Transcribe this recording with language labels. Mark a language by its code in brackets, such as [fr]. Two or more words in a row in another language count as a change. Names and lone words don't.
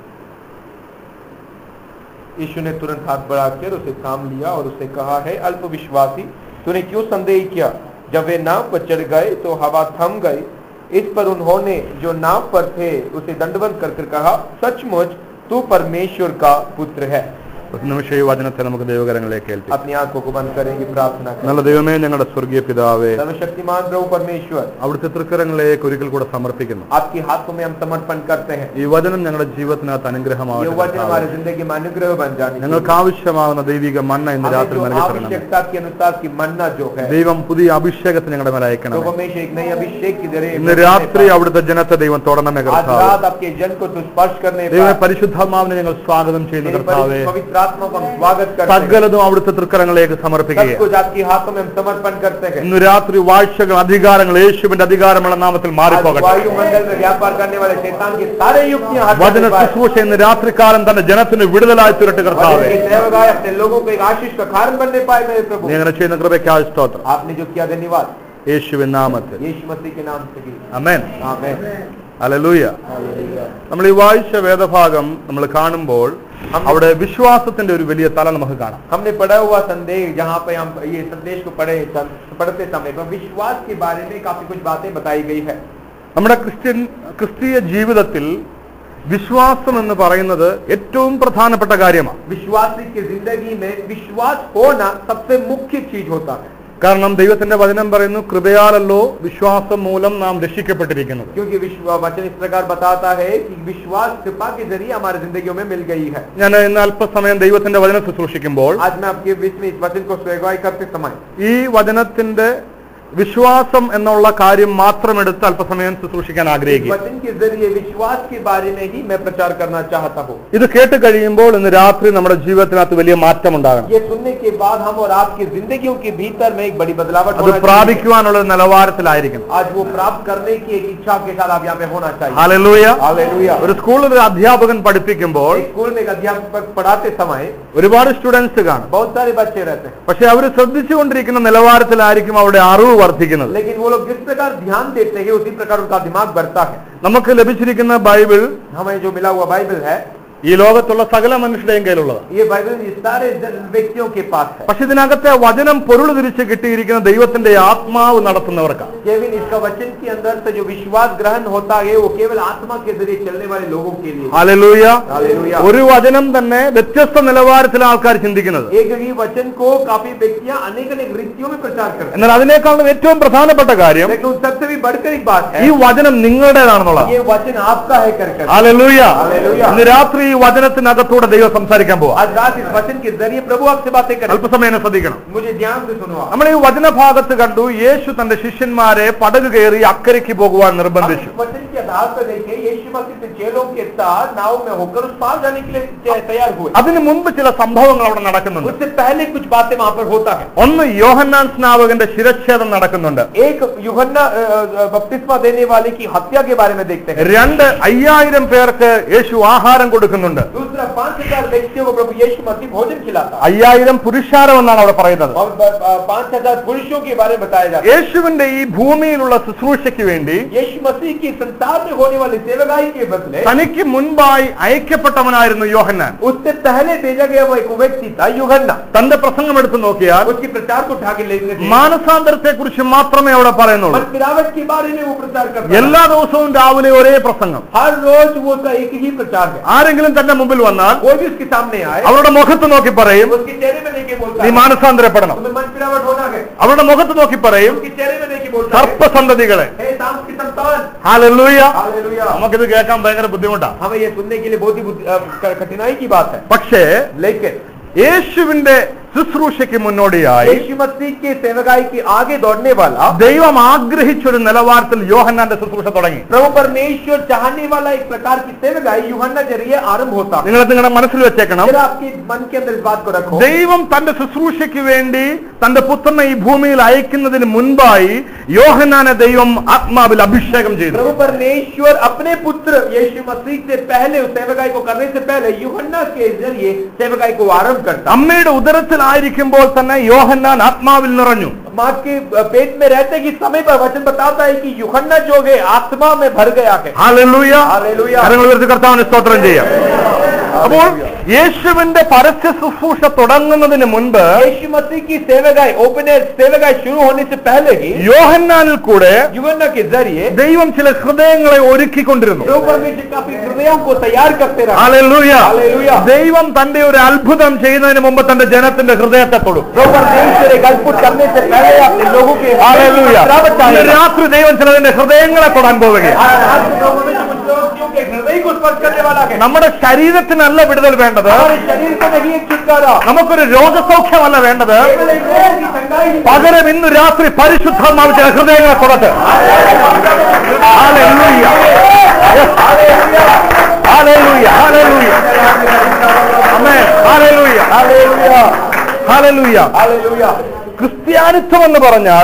[hi] यीशु ने तुरंत हाथ बढ़ाकर उसे थाम लिया और उसे कहा, है अल्प विश्वासी, तूने क्यों संदेह किया. जब वे नाव पर चढ़ गए तो हवा थम गई. इस पर उन्होंने जो नाव पर थे उसे दंडवत कर कहा, सचमुच तू परमेश्वर का पुत्र है. [ml] നിമിഷം ഈ വചനത്തെ നമുക്ക് ദൈവകരങ്ങളിലേക്ക് ഏൽപ്പിക്കാം. [hi] अपनी आंखों को बंद करेंगे, प्रार्थना करेंगे. [ml] നല്ല ദൈവമേ, ഞങ്ങളുടെ സ്വർഗീയ പിതാവേ, [hi] सर्वशक्तिमान प्रभु परमेश्वर, [ml] അവിടുത്തെ തൃക്കരങ്ങളിലേക്ക് ഒരിക്കൽ കൂടെ സമർപ്പിക്കുന്നു. [hi] आपके हाथों में हम समर्पण करते हैं. [ml] ഈ വചനം ഞങ്ങളുടെ ജീവിതത്തിനകത്ത് അനുഗ്രഹമാവട്ടെ. [hi] ये वचन हमारी जिंदगी में अनुग्रह बन जाने. [ml] ഞങ്ങൾക്ക് ആവശ്യമാകുന്ന ദൈവിക മന്ന ഇന്ന് രാത്രി നൽകി തരണം. [hi] आवश्यकता के अनुसार की मन्ना जो है, [ml] ദൈവം പുതിയ അഭിഷേകത്തെ ഞങ്ങളുടെ മേൽ അയക്കണം. [hi] तो हमेशा एक नई अभिषेक की दे. [ml] ഇന്ന് രാത്രി അവിടുത്തെ ജനത്തെ ദൈവം തൊടണമേ കർത്താവേ. [hi] आज रात आपके जन को स्पर्श करने [ml] ദൈവമേ, പരിശുദ്ധാത്മാവിനെ ഞങ്ങൾ സ്വാഗതം ചെയ്യുന്നു കർത്താവേ. [hi] पवित्र आत्मा को स्वागत [ml] സകലതും അവിടുത്തെ തൃക്കരങ്ങളിലേക്ക് സമർപ്പിക്കുകയാണ്. ഇന്ന് രാത്രി വാഴ്ചകൾ, അധികാരങ്ങൾ യേശുവിന്റെ അധികാരമുള്ള നാമത്തിൽ മാറിപ്പോകട്ടെ. വചന ശുശ്രൂഷ ഇന്ന് രാത്രികാലം തന്നെ ജനത്തിന് വിടുതലായി തീരട്ടെ കർത്താവേ. നീ അങ്ങനെ ചെയ്യുന്ന കൃപയ്ക്കായി സ്തോത്രം. യേശുവിൻ നാമത്തിൽ ആമേൻ. ഹല്ലേലൂയ. നമ്മൾ ഈ വായിച്ച വേദഭാഗം നമ്മൾ കാണുമ്പോൾ അവിടെ വിശ്വാസത്തിന്റെ ഒരു വലിയ തല നമുക്ക് കാണാം. [hi] हमने पढ़ा हुआ संदेश, जहाँ पे हम ये संदेश को पढ़ते समय पर विश्वास के बारे में काफी कुछ बातें बताई गई है. [ml] നമ്മുടെ ക്രിസ്തീയ ജീവിതത്തിൽ വിശ്വാസം എന്ന് പറയുന്നത് ഏറ്റവും പ്രധാനപ്പെട്ട കാര്യമാണ്. [hi] विश्वासी की जिंदगी में विश्वास होना सबसे मुख्य चीज होता है. [ml] കാരണം ദൈവത്തിന്റെ വചനം പറയുന്നു, കൃപയാലല്ലോ വിശ്വാസം മൂലം നാം രക്ഷിക്കപ്പെട്ടിരിക്കുന്നത്. [hi] क्योंकि वचन इस प्रकार बताता है कि विश्वास कृपा के जरिए हमारी जिंदगियों में मिल गई है. [ml] ഞാൻ ഇന്ന് അല്പസമയം ദൈവത്തിന്റെ വചനം ശുശ്രൂഷിക്കുമ്പോൾ [hi] आज मैं आपके बीच में इस वचन को स्वीकार करते समय [ml] ഈ വചനത്തിന്റെ വിശ്വാസം എന്നുള്ള കാര്യം മാത്രം എടുത്ത് അല്പസമയം ശുശ്രൂഷിക്കാൻ ആഗ്രഹിക്കുക. [hi] वचन के जरिए विश्वास के बारे में ही मैं प्रचार करना चाहता हूँ. [ml] ഇത് കേട്ട് കഴിയുമ്പോൾ ഇന്ന് രാത്രി നമ്മുടെ ജീവിതത്തിനകത്ത് വലിയ മാറ്റം ഉണ്ടാകണം. [hi] ये सुनने के बाद हम और आपकी जिंदगियों के भीतर में एक बड़ी बदलावट [ml] അത് പ്രാപിക്കുവാനുള്ള നിലവാരത്തിലായിരിക്കണം. [hi] आज वो प्राप्त करने की एक इच्छा के साथ आप यहाँ पे होना चाहिए. [ml] ഹല്ലേലൂയ. [hi] हालेलुया. [ml] ഒരു സ്കൂളിൽ ഒരു അധ്യാപകൻ പഠിപ്പിക്കുമ്പോൾ [hi] स्कूल में एक अध्यापक पढ़ाते समय [ml] ഒരുപാട് സ്റ്റുഡൻസ് കാണും. [hi] बहुत सारे बच्चे रहते हैं, [ml] പക്ഷെ അവർ ശ്രദ്ധിച്ചുകൊണ്ടിരിക്കുന്ന നിലവാരത്തിലായിരിക്കും അവരുടെ അറിവ് വർദ്ധിക്കുന്നത്. [hi] लेकिन वो लोग जिस प्रकार ध्यान देते हैं उसी प्रकार उनका दिमाग बढ़ता है. [ml] നമുക്ക് ലഭിച്ചിരിക്കുന്ന ബൈബിൾ [hi] हमें जो मिला हुआ बाइबल है, [ml] ഈ ലോകത്തുള്ള സകല മനുഷ്യരുടെയും കയ്യിലുള്ളതാണ്. [hi] ये बाइबल इस सारे व्यक्तियों के पास है. [ml] പക്ഷെ ഇതിനകത്തെ വചനം പൊരുൾ തിരിച്ച് കിട്ടിയിരിക്കുന്ന ദൈവത്തിന്റെ ആത്മാവ് നടത്തുന്നവർക്കാണ്. [hi] केवल इसका वचन के अंदर से जो विश्वास ग्रहण होता है वो केवल आत्मा के जरिए चलने वाले लोगों के लिए. [ml] ഹല്ലേലൂയ. [hi] हालेलुया. [ml] ഒരു വചനം തന്നെ വ്യത്യസ്ത നിലവാരത്തിലാണ് ആൾക്കാർ ചിന്തിക്കുന്നത്. [hi] एक ही वचन को काफी व्यक्तियां अनेक अनेक रीतियों में प्रचार करते हैं. [ml] എന്നാൽ അതിനേക്കാളും ഏറ്റവും പ്രധാനപ്പെട്ട കാര്യം [hi] लेकिन उन सबसे भी बढ़कर एक बात है, [ml] ഈ വചനം നിങ്ങളുടേതാണെന്നുള്ളത്. [hi] ये वचन आपका है करके. [ml] ഹല്ലേലൂയ. [hi] हालेलुया. [ml] ഇന്ന് രാത്രി ഈ വചനത്തിനകത്തൂടെ ദൈവം സംസാരിക്കാൻ പോവാ. [hi] आज रात इस वचन के जरिए प्रभु आपसे बातें करें. [ml] അല്പസമയം ശ്രദ്ധിക്കണം. [hi] मुझे ध्यान से सुनो. [ml] നമ്മൾ ഈ വചനഭാഗത്ത് കണ്ടു യേശു തന്റെ ശിഷ്യന്മാരെ പടക് കയറി അക്കരയ്ക്ക് പോകുവാൻ [hi] हम [ml] നിർബന്ധിച്ചു. [hi] इस वचन के आधार पर देखें, यीशु मसीह के चेलों के साथ नाव में होकर उस पार जाने के लिए तैयार हुए. [ml] അതിനു മുമ്പ് ചില സംഭവങ്ങൾ അവിടെ നടക്കുന്നുണ്ട്. [hi] उससे पहले कुछ बातें वहां पर होता है. [ml] ഒന്ന് യോഹന്നാൻ സ്നാപകന്റെ ശിരച്ഛേദം നടക്കുന്നുണ്ട്. [hi] एक यूहन्ना बपतिस्मा देने वाले की हत्या के बारे में देखते हैं. [ml] രണ്ട് 5000 പേർക്ക് യേശു ആഹാരം കൊടുക്കുന്നുണ്ട്. [hi] दूसरा 5000 व्यक्तियों को प्रभु यीशु मसीह भोजन खिलाता है. [ml] 5000 പുരുഷാരം എന്നാണ് അവിടെ പറയുന്നത്. [hi] और 5000 पुरुषों के बारे में बताया जाता है. [ml] യേശുവിന്റെ ഈ ഭൂമിയിലുള്ള ശുശ്രൂഷയ്ക്ക് വേണ്ടി [hi] यीशु मसीह की संसार में होने वाली सेवकाई के बदले [ml] തനിക്ക് മുൻപായി അയക്കപ്പെട്ടവനായിരുന്നു യോഹന്നാൻ. [hi] उससे पहले भेजा गया वो एक व्यक्ति था यूहन्ना. [ml] തന്റെ പ്രസംഗം എടുത്തു നോക്കിയാൽ [hi] उसकी प्रचार को उठा के लेकर [ml] മാനസാന്തരത്തെ കുറിച്ച് മാത്രമേ അവിടെ പറയുന്നുള്ളൂ. [hi] मन गिरावट के बारे में वो प्रचार करता है. [ml] എല്ലാ ദിവസവും രാവിലെ ഒരേ പ്രസംഗം. [hi] हर रोज वो उसका एक ही प्रचार है. [ml] ആരെങ്കിലും തന്റെ മുമ്പിൽ വന്നാൽ [hi] कोई भी उसके सामने आए, [ml] അവരുടെ മുഖത്ത് നോക്കി പറയും [hi] उसके चेहरे में देख के बोलता [ml] നീ [hi] है [ml] മാനസാന്തരപ്പെടണം. [hi] तुम्हें मन गिरावट होना है. [ml] അവരുടെ മുഖത്ത് നോക്കി പറയും [hi] उसके चेहरे में देख के बोलता है [ml] സർപ്പസന്തതികളെ. [hi] हे सांप की संतान. [ml] ഹല്ലേലൂയ. [hi] हालेलुया. [ml] നമുക്കിത് കേൾക്കാൻ ഭയങ്കര ബുദ്ധിമുട്ടാണ്. [hi] हमें ये सुनने के लिए बहुत ही कठिनाई की बात है. [ml] പക്ഷേ [hi] लेकिन [ml] യേശുവിന്റെ ശുശ്രൂഷയ്ക്ക് മുന്നോടിയായി [hi] यीशु मसीह के सेवकाई के आगे दौड़ने वाला [ml] ദൈവം ആഗ്രഹിച്ചൊരു നിലവാരത്തിൽ യോഹന്നാന്റെ ശുശ്രൂഷ തുടങ്ങി. [hi] प्रभु परमेश्वर चाहने वाला एक प्रकार की सेवकाई यूहन्ना जरिए आरंभ होता है. [ml] നിങ്ങൾ നിങ്ങളുടെ മനസ്സിൽ വെച്ചേക്കണം, [hi] जरा आपके मन के अंदर इस बात को रखो. [ml] ദൈവം തന്റെ ശുശ്രൂഷയ്ക്ക് വേണ്ടി തന്റെ പുത്രനെ ഈ ഭൂമിയിൽ അയക്കുന്നതിന് മുൻപായി യോഹന്നാനെ ദൈവം ആത്മാവിൽ അഭിഷേകം ചെയ്തു. [hi] प्रभु परमेश्वर अपने पुत्र यीशु मसीह से पहले उस सेवकाई को करने से पहले यूहन्ना के जरिए सेवकाई को आरंभ करता. [ml] അമ്മയുടെ ഉദരത്തിലായിരിക്കുമ്പോൾ തന്നെ യോഹന്നാൻ ആത്മാവിൽ നിറഞ്ഞു. [hi] माँ के पेट में रहते कि समय पर वचन बताता है कि यूहन्ना जो है आत्मा में भर गया है. [ml] ഹല്ലേലൂയ. [hi] हालेलुया. [ml] കരങ്ങൾ ഉയർത്തി കർത്താവിനെ സ്തോത്രം ചെയ്യാം. അപ്പോൾ യേശുവിന്റെ പരസ്യ ശുശ്രൂഷ തുടങ്ങുന്നതിന് മുൻപ് [hi] यीशु मसीह की सेवकाई ओपनर सेवकाई शुरू होने से पहले ही [ml] യോഹന്നാനിൽ കൂടെ [hi] यूहन्ना के जरिए [ml] ദൈവം ചില ഹൃദയങ്ങളെ ഒരുക്കിക്കൊണ്ടിരുന്നു. [hi] प्रभु परमेश्वर काफी हृदयों को तैयार करते रहा. [ml] ഹല്ലേലൂയ. [hi] हालेलुया. [ml] ദൈവം തന്റെ ഒരു അത്ഭുതം ചെയ്യുന്നതിന് മുമ്പ് തന്റെ ജനത്തിന്റെ ഹൃദയത്തെ തൊടും. [hi] प्रभु परमेश्वर एक अद्भुत करने से पहले अपने लोगों के [ml] ഹല്ലേലൂയ. ഇന്ന് രാത്രി ദൈവം ചിലതിന്റെ ഹൃദയങ്ങളെ തൊടാൻ പോവുകയാണ്. [hi] हृदय को स्पर्श करने वाला है. [ml] നമ്മുടെ ശരീരത്തിനല്ല വിടുതൽ വേണ്ടത്, [hi] हमारे शरीर को नहीं एक छुटकारा, [ml] നമുക്കൊരു രോഗസൗഖ്യമല്ല വേണ്ടത്, [hi] केवल एक रोग की चंगाई. [ml] പകരം ഇന്ന് രാത്രി പരിശുദ്ധാത്മാവ് ചില ഹൃദയങ്ങളെ തൊടട്ടെ. ഹല്ലേലൂയ. ഹല്ലേലൂയ. ഹല്ലേലൂയ. ആമേൻ. ഹല്ലേലൂയ. ഹല്ലേലൂയ. [hi] हालेलुया. [ml] ക്രിസ്ത്യാനിത്വം എന്ന് പറഞ്ഞാൽ